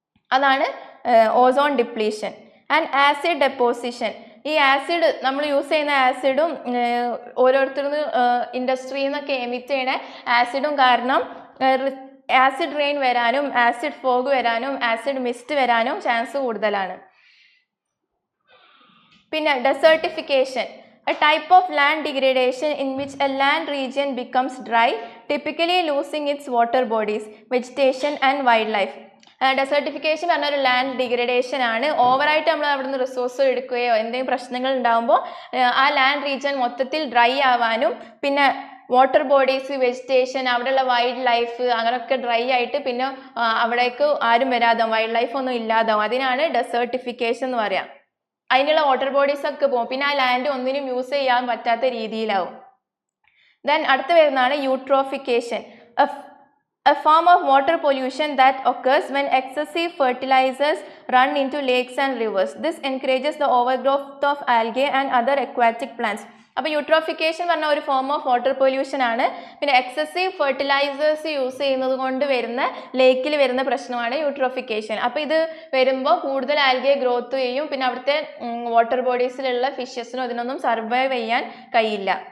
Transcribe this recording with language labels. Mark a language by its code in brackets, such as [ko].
[ml] അതാണ് ozone depletion. And acid deposition, ഈ acid നമ്മൾ യൂസ് ചെയ്യുന്ന ആസിഡും ഓരോരുത്തരും ഇൻഡസ്ട്രിയിൽ നിന്നൊക്കെ എമിറ്റ് ചെയ്യുന്ന ആസിഡും കാരണം ആസിഡ് റെയിൻ വരാനും ആസിഡ് ഫോഗ് വരാനും ആസിഡ് മിസ്റ്റ് വരാനും ചാൻസ് കൂടുതലാണ്. [en] പിന്നെ desertification, a type of land degradation in which a land region becomes dry, typically losing its water bodies, vegetation and wildlife. [ml] Desertification പറഞ്ഞ ഒരു ലാൻഡ് ഡിഗ്രഡേഷൻ ആണ്. ഓവറായിട്ട് നമ്മൾ അവിടെ നിന്ന് റിസോഴ്സ് എടുക്കുകയോ എന്തെങ്കിലും പ്രശ്നങ്ങൾ ഉണ്ടാകുമ്പോൾ ആ ലാൻഡ് റീജിയൻ മൊത്തത്തിൽ ഡ്രൈ ആവാനും പിന്നെ വാട്ടർ ബോഡീസ്, വെജിറ്റേഷൻ, അവിടെയുള്ള വൈൽഡ് ലൈഫ് അങ്ങനെയൊക്കെ ഡ്രൈ ആയിട്ട് പിന്നെ അവിടേക്ക് ആരും വരാതാവും, വൈൽഡ് ലൈഫ് ഒന്നും ഇല്ലാതാവും. അതിനാണ് ഡെസേർട്ടിഫിക്കേഷൻ എന്ന് പറയാം. അതിനുള്ള വാട്ടർ ബോഡീസ് ഒക്കെ പോകും. പിന്നെ ആ ലാൻഡ് ഒന്നിനും യൂസ് ചെയ്യാൻ പറ്റാത്ത രീതിയിലാവും. ദെൻ അടുത്ത് വരുന്നതാണ് eutrophication. [en] a form of water pollution that occurs when excessive fertilizers run into lakes and rivers. This encourages the overgrowth of algae and other aquatic plants. [ml] അപ്പോൾ യൂട്രോഫിക്കേഷൻ പറഞ്ഞ ഒരു ഫോം ഓഫ് വാട്ടർ പൊല്യൂഷൻ ആണ്. പിന്നെ excessive fertilisers use ചെയ്യുന്നത് കൊണ്ട് വരുന്ന ലേക്കിൽ വരുന്ന പ്രശ്നമാണ് യൂട്രോഫിക്കേഷൻ. അപ്പോൾ ഇത് വരുമ്പോൾ കൂടുതൽ ആൽഗെ ഗ്രോത്ത് ചെയ്യും. പിന്നെ അവിടുത്തെ വാട്ടർ ബോഡീസിലുള്ള ഫിഷസിനും ഇതിനൊന്നും സർവൈവ് ചെയ്യാൻ കഴിയില്ല.